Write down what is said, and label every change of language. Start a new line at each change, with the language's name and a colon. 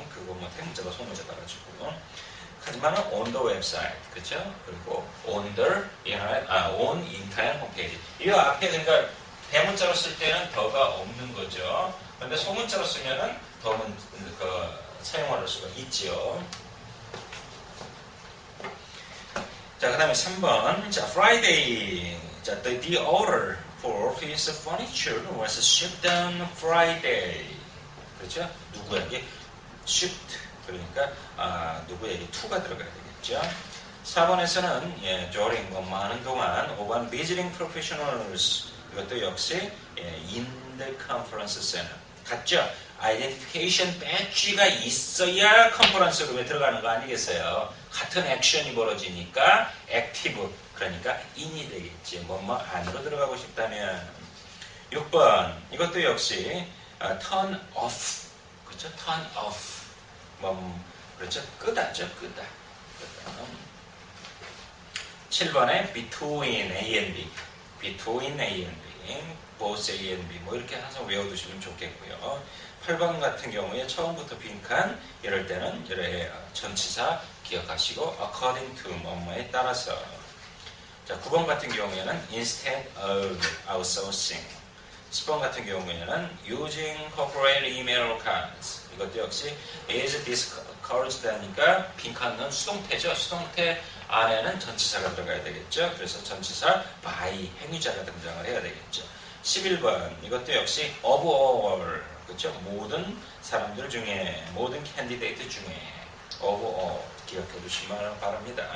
Korean: 그거 뭐 대문자가 소문자가 가지고. 하지만
English: on the website,
Korean: 그렇죠? 그리고 on the on 인터넷 홈페이지. 이 앞에 그러니까 대문자로 쓸 때는 더가 없는 거죠. 그런데 소문자로 쓰면은 더는 사용할 수가 있죠. 자, 그 다음에 3번. 자, Friday. 자,
English: the order for his furniture was shipped on Friday.
Korean: 그렇죠? 누구에게? shipped. 그러니까, 누구에게 to가 들어가야 되겠죠. 4번에서는, during 뭐뭐 하는 동안, 5번 visiting professionals. 이것도 역시, in the conference center. 같죠? 아이덴티피케이션 배지가 있어야 컨퍼런스 룸에 들어가는 거 아니겠어요? 같은 액션이 벌어지니까 액티브, 그러니까 인이 되겠지. 뭐뭐 안으로 들어가고 싶다면. 6번 이것도 역시 turn off, 그렇죠? turn off. 그렇죠? 끄다죠, 끄다.
English: 7번에 between A and B, between A and B, both A and B
Korean: 뭐 이렇게 항상 외워두시면 좋겠고요. 8번 같은 경우에 처음부터 빈칸 이럴 때는 이래 전치사 기억하시고 according to 뭐뭐에 따라서. 자, 9번 같은 경우에는 instead of outsourcing. 10번 같은 경우에는
English: using corporate email cards.
Korean: 이것도 역시 is discouraged 하니까 빈칸은 수동태죠. 수동태 안에는 전치사가 들어가야 되겠죠. 그래서 전치사 by 행위자가 등장을 해야 되겠죠. 11번 이것도 역시 of all, 그렇죠? 모든 사람들 중에, 모든 캔디데이트 중에 of all 기억해 두시면 바랍니다.